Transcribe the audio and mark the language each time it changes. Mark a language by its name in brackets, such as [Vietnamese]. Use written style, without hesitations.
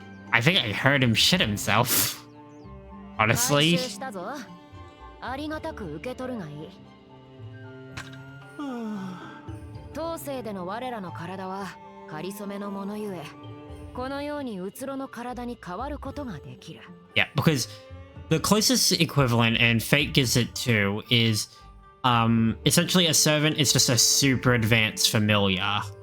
[English] I think I heard him shit himself. Honestly. [Japanese] 回収したぞ。ありがたく受け取るがいい。当世での我らの体は仮初めのものゆえ、このようにうつろの体に変わることができる。 [English] Yeah, because the closest equivalent, and Fate gives it too, is essentially a servant is just a super advanced familiar.